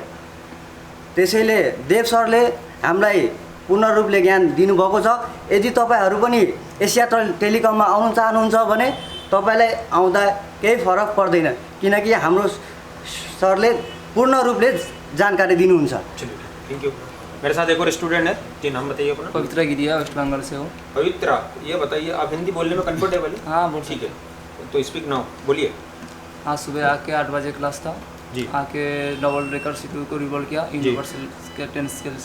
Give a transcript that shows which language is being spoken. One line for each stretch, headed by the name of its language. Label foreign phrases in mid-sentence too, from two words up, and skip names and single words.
Nepali: त्यसैले देव सरले हामीलाई पूर्ण रूपले ज्ञान दिनुभएको छ। यदि तपाईँहरू पनि एसिया टेलिकममा आउनु चाहनुहुन्छ भने तपाईँलाई आउँदा केही फरक पर्दैन, किनकि हाम्रो सरले पूर्ण रूपले जानकारी दिनुहुन्छ।
English: thank you.
Hindi: मेरे साथ एक और स्टूडेंट है जी, नाम बताइए अपना। पवित्रा गिरिया, वेस्ट बंगाल से हो। पवित्रा, ये बताइए आप हिंदी बोलने में कंफर्टेबल है? हाँ बोल। ठीक है, तो
English: speak now,
Hindi: बोलिए। आज सुबह आके 8 बजे क्लास था जी। आके
English: double breaker CPU
Hindi: को रिवॉल्व किया यूनिवर्सल के 10 स्केल से।